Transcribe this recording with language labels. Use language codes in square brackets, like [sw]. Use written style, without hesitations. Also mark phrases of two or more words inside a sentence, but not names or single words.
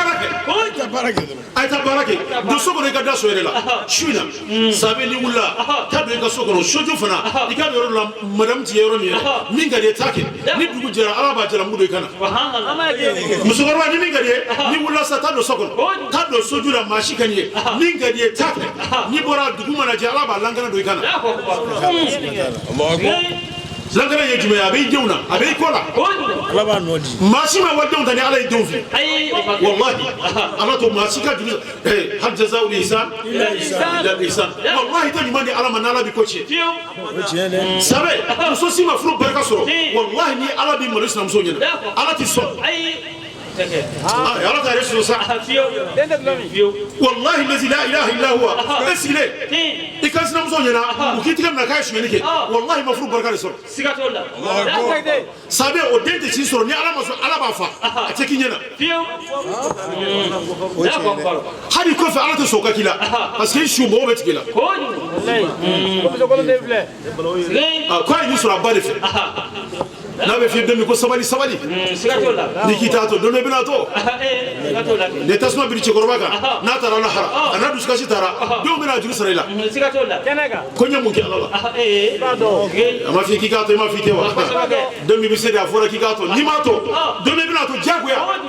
[bm] baara kɛ a ye taa baara kɛ don so kɔnɔ i ka da so yɛrɛ la su in na sabe ni wulila taa don i ka so kɔnɔ soju fana i ka yɔrɔ la madamu ti ye yɔrɔ min yɛrɛ min ka di ye taa kɛ ni dugu jɛra ala b'a jɛra mugu don i kana musokɔrɔba ni min ka di ye ni wulila sa taa don so kɔnɔ taa don soju la maa si ka di ye min ka di ye taa kɛ n'i bɔra dugu mana jɛ ala b'a lankana don i kana lankana ye jumɛn ye a b'i denw na a b'i kɔ la maa si ma walidenw ta ni ala ye denw fili wallahi ala to maa si ka juru [ar] هل جزاء الإحسان إلا الإحسان [bm] wallahi tɛ ɲuman di ala ma n'ala b'i ko tiɲɛ sabe muso si ma furu barika sɔrɔ wallahi ni ala b'i malo sinamuso ɲɛna ala tɛ sɔn ala ta yɛrɛ sɔrɔ sa wallahi [ar] الذي لا إله إلا هو [bm] e sigilen i ka sinamuso ɲɛna u k'i tigɛ minɛ k'a ye sonyɛli kɛ wallahi ma furu barika de sɔrɔ sabe o den tɛ si sɔrɔ ni ala ma sɔn ala b'a fa a tɛ k'i ɲɛna hali kɔfɛ ala tɛ sɔn ka k'i la [fr] parce que [bm] su mɔgɔw bɛ tigɛ la k'a ye nin sɔrɔ a ba de fɛ n'a bɛ f'i ye don min ko sabali ni k'i t'a to don dɔ i bɛna to ni tasuma biri cɛkɔrɔba kan n'a taara lahara a n'a dusukasi taara denw bɛna juru sara i la ko n ye mun kɛ ala la a ma f'i k'i k'a to i ma f'i tɛ wa don min bɛ se de a fɔra k'i k'a to n'i m'a to don min i bɛna to diyagoya